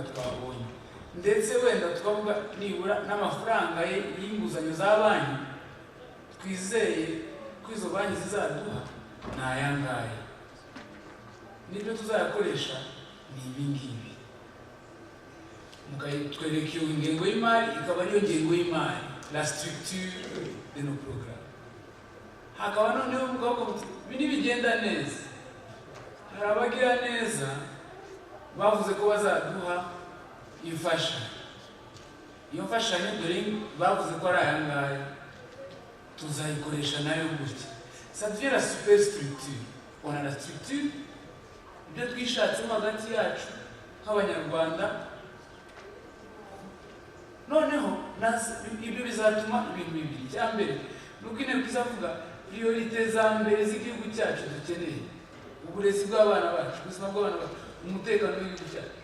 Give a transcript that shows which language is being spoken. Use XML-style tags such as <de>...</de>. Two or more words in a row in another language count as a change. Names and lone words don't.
<rw>twabonye ndetse wenda twavuga nibura n'amafaranga y'inguzanyo za banki twizeye ko izo banki zizaduha ni aya ngaya n'ibyo tuzayakoresha ni ibi ngibi mukatwereka iyo ngengo y'imari ikaba ariyo ngengo y'imari</rw> <fr>la structure de nos programmes</fr> <rw>hakaba noneho mukavuga muti ibi ntibigenda neza hari abagira neza bavuze ko bazaduha imfashanyo iyo mfashanyo dore bavuze ko ari aya ngaya tuzayikoresha nayo gutya.</rw> <fr>Ça devient la superstructure. On a la structure</fr> <rw>ibyo twishatsemo hagati yacu nk'abanyarwanda, noneho ibyo bizatuma ibintu bibiri. Icya mbere ni uko inteko izavuga priorite za mbere z'igihugu cyacu dukeneye: uburezi bw'abana bacu, ubuzima bw'abana bacu, umutekano w'igihugu cyacu.</rw>